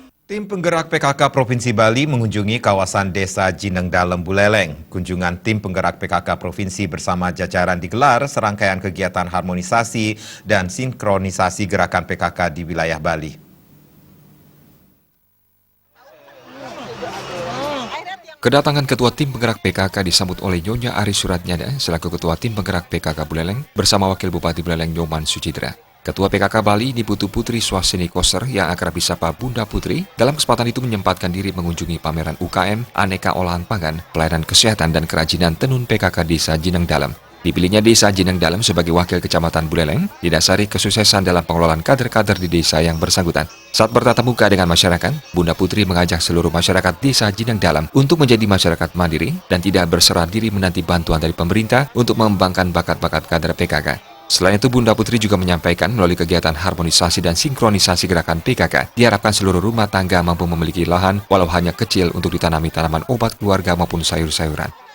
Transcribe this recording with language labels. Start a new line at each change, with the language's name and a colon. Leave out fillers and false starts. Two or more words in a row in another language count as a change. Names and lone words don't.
Indonesian: Tim penggerak PKK Provinsi Bali mengunjungi kawasan Desa Jineng Dalem, Buleleng. Kunjungan tim penggerak PKK Provinsi bersama jajaran digelar serangkaian kegiatan harmonisasi dan sinkronisasi gerakan PKK di wilayah Bali. Kedatangan Ketua Tim Penggerak PKK disambut oleh Nyonya Ari Suratnyada selaku Ketua Tim Penggerak PKK Buleleng bersama Wakil Bupati Buleleng Nyoman Sucitra. Ketua PKK Bali Niputu Putri Swasini Koser yang akrab disapa Bunda Putri dalam kesempatan itu menyempatkan diri mengunjungi pameran UKM, aneka olahan pangan, pelayanan kesehatan dan kerajinan tenun PKK Desa Jineng Dalem. Dipilihnya Desa Jineng Dalem sebagai wakil kecamatan Buleleng didasari kesuksesan dalam pengelolaan kader-kader di desa yang bersangkutan. Saat bertatap muka dengan masyarakat, Bunda Putri mengajak seluruh masyarakat Desa Jineng Dalem untuk menjadi masyarakat mandiri dan tidak berserah diri menanti bantuan dari pemerintah untuk mengembangkan bakat-bakat kader PKK. Selain itu, Bunda Putri juga menyampaikan melalui kegiatan harmonisasi dan sinkronisasi gerakan PKK, diharapkan seluruh rumah tangga mampu memiliki lahan walau hanya kecil untuk ditanami tanaman obat keluarga maupun sayur-sayuran.